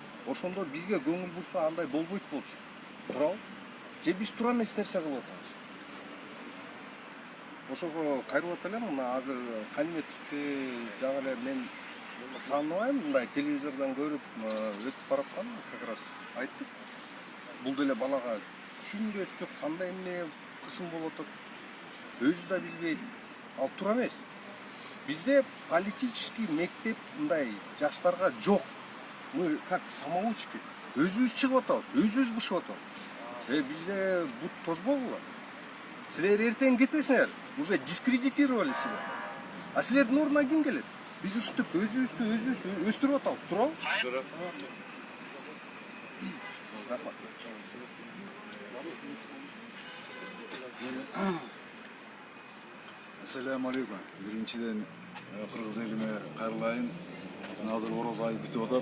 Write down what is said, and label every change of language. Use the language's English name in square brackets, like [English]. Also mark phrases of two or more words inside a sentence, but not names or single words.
[Kyrgyz] Ошондо бизге көңүл бурса андай болбойт болчу. Туурабы? Же биз туура эмес нерсе кылып атабыз. Ошого кайрылып элем, мына азыр Калиметовди жаңы эле мен тааныбайм, мындай телевизордон көрүп өтүп бараткан, [Russian] как раз айттык. [Kyrgyz] Бул деле балага түшүнбөстүк, кандай эмне кысым болуп атат, өзү да билбейт. Ал туура эмес. Бизде политический мектеп мындай жаштарга жок. [Russian] Мы как самоучки. [Kyrgyz] Өзүбүз чыгып атабыз, өзүбүз бышып атабыз. Бизде бут тозбогула. Силер эртең кетесиңер, [Russian] уже дискредитировали себя. [Kyrgyz] А силердин ордуна ким келет? Биз ушинтип өзүбүздү өстүрүп атабыз, туурабы? Рахмат. [Arabic] Ассаламу алейкум. [Kyrgyz] Биринчиден кыргыз элине кайрылайын. Азыр ороз айы бүтүп атат.